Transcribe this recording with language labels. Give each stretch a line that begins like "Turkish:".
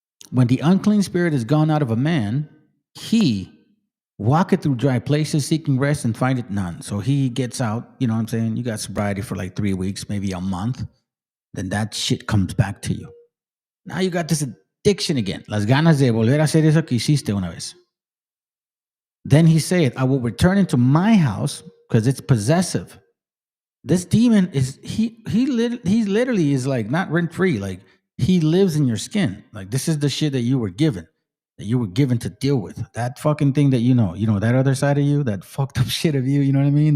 English: When the unclean spirit is gone out of a man, he walketh through dry places, seeking rest, and findeth none. So he gets out, you know what I'm saying? You got sobriety for like 3 weeks, maybe a month. Then that shit comes back to you. Now you got this addiction again.
Spanish: Las ganas de volver a hacer eso que hiciste una vez.
English: Then he said, I will return into my house, because it's possessive. This demon is, he literally is like not rent-free. Like, he lives in your skin. Like, this is the shit that you were given. that you were given to deal with. That fucking thing that you know, that other side of you, that fucked up shit of you, you know what I mean?